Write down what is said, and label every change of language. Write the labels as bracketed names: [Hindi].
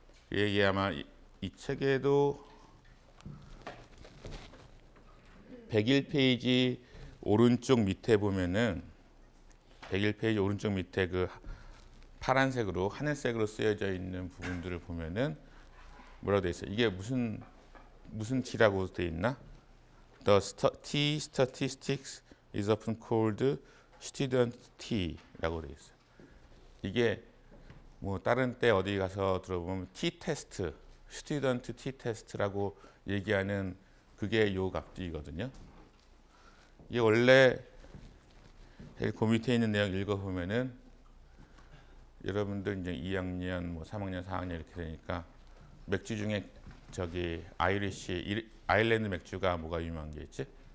[Korean] 이게 아마 이 책에도 101페이지 오른쪽 밑에 보면은 101페이지 오른쪽 밑에 그 파란색으로 하늘색으로 쓰여져 있는 부분들을 보면은 뭐라고 돼 있어요? 이게 무슨 T라고 돼 있나? [English] The T statistics is often called student T [Korean] 라고 돼 있어요. 이게 뭐 다른 때 어디 가서 들어보면 T 테스트, 스튜던트 T 테스트라고 얘기하는 그게 요 값이거든요. 이게 원래 그 밑에 있는 내용 읽어보면은 여러분들 이제 2학년, 뭐 3학년, 4학년 이렇게 되니까 맥주 중에 저기 아일랜드 맥주가 뭐가 유명한 게 있지?